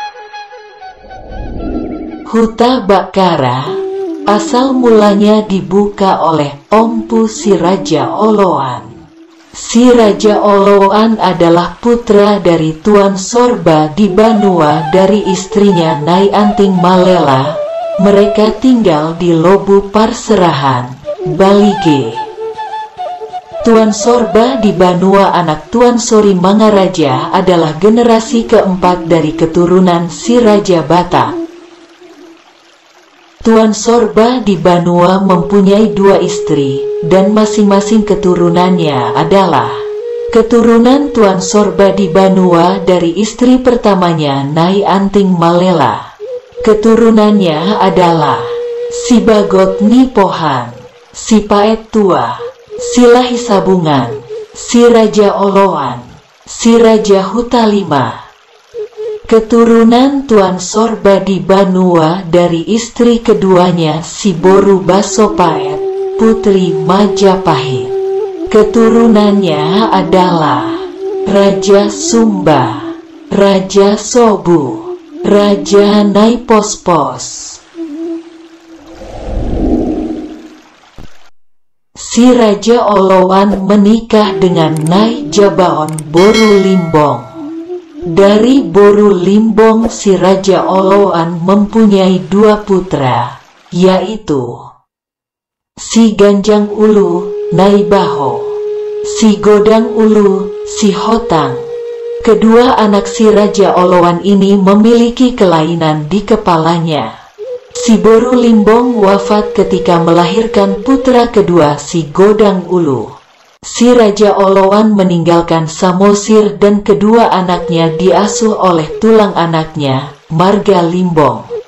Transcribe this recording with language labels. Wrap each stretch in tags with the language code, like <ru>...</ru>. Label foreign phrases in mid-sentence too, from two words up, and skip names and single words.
<id>Huta Bakara asal mulanya dibuka oleh Ompu si Raja Oloan. Si Raja Oloan adalah putra dari Tuan Sorba di Banua dari istrinya Nyai Anting Malela. Mereka tinggal di Lobu Parserahan, Balige. Tuan Sorba di Banua anak Tuan Sori Mangaraja adalah generasi keempat dari keturunan si Raja Batak. Tuan Sorba di Banua mempunyai dua istri, dan masing-masing keturunannya adalah keturunan Tuan Sorba di Banua dari istri pertamanya Nyai Anting Malela. Keturunannya adalah si Bagot Nipohan, si Paet Tua, si Lahi Sabungan, si Raja Oloan, si Raja Hutalima. Keturunan Tuan Sorba di Banua dari istri keduanya si Boru Basopaet, Putri Majapahit. Keturunannya adalah Raja Sumba, Raja Sobu, Raja Naipospos. Si Raja Oloan menikah dengan Nyai Jabaon Boru Limbong. Dari Boru Limbong si Raja Oloan mempunyai dua putra, yaitu si Ganjang Ulu, Nyai Baho, si Godang Ulu, si Hotang. Kedua anak si Raja Oloan ini memiliki kelainan di kepalanya. Si Boru Limbong wafat ketika melahirkan putra kedua si Godang Ulu. Si Raja Oloan meninggalkan Samosir dan kedua anaknya diasuh oleh tulang anaknya, Marga Limbong.</id>